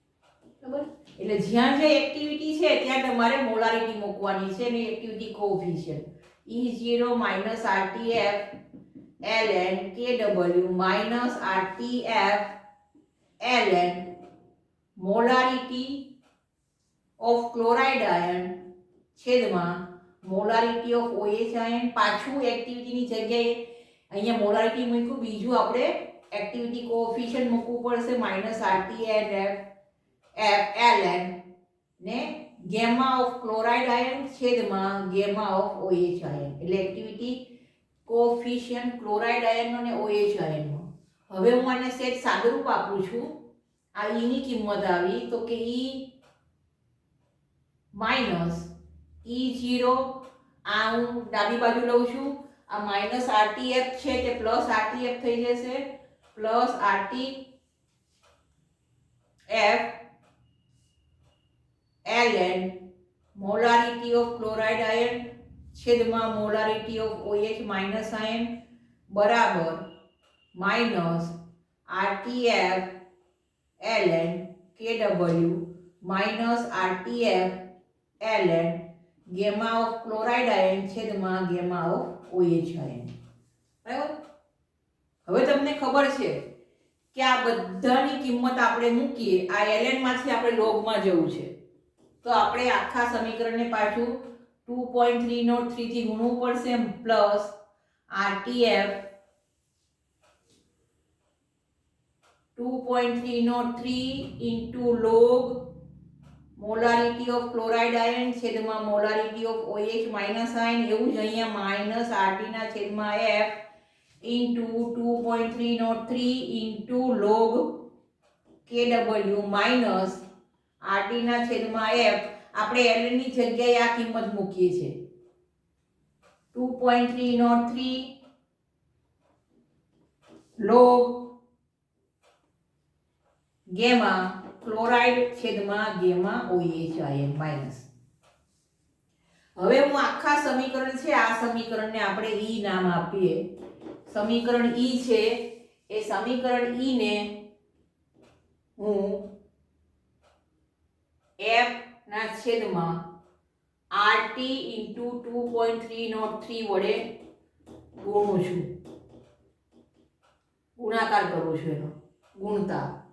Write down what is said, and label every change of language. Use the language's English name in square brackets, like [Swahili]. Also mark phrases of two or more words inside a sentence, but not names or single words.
[Gujarati] બરાબર. એટલે જ્યાં જે એક્ટિવિટી છે ત્યાં તમારે મોલારિટી મૂકવાની છે અને [English] activity coefficient E0 RTF ln KW minus RTF ln molarity of chloride ion [Gujarati] છેદમાં [English] molarity of OH ion. [Gujarati] પાછું એક્ટિવિટીની જગ્યાએ અહીંયા મોલારિટી મૂક્યું, બીજું આપણે [English] activity coefficient [Gujarati] મૂકવું પડશે -RTF ln ને [English] gamma of chloride ion [Gujarati] છેદમાં [English] gamma of OH ion. [Gujarati] એટલે [English] activity coefficient chloride ion [Gujarati] અને OH આયનમાં. હવે હું આને સેટ સાદુરૂપ આપું છું. આ E ની કિંમત આવી તો કે E માઈનસ E0 આ હું ડાબી બાજુ લઉં છું, આ માઈનસ RTF છે તે પ્લસ RTF થઈ જશે, પ્લસ [English] RTF ln molarity of chloride ion છેદમાં molarity of OH minus ion બરાબર માઈનસ RTF ln KW માઈનસ RTF ln gamma of chloride ion છેદમાં gamma of OH ion. [Gujarati] બરાબર. હવે તમને ખબર છે કે આ બધાની કિંમત આપણે મૂકીએ, આ ln માંથી આપણે લોગમાં જવું છે તો આપણે આખા સમીકરણને પાછું 2.303 થી ગુણવું પડશે પ્લસ RTF 2.303 [English] into log molarity of chloride ion [Gujarati] છેદમાં [English] molarity of OH minus ion. [Gujarati] એવું જ અહીંયા માઈનસ RT ના છેદમાં [English] F into 2.303 into log KW minus RT [Gujarati] ના છેદમાં F. આપણે L ની જગ્યાએ આ કિંમત મૂકીએ છીએ 2.303 [English] log gamma [Gujarati] ક્લોરાઇડ છેદમાં [English] gamma OH ion [Gujarati] માઈનસ. હવે હું આખા સમીકરણ છે આ સમીકરણને આપણે E નામ આપીએ. સમીકરણ E છે એ સમીકરણ E ને હું F ના છેદમાં [English] RT into 2.303 [Gujarati] વડે ગુણું છું, ગુણાકાર કરું છું, એનો ગુણતા.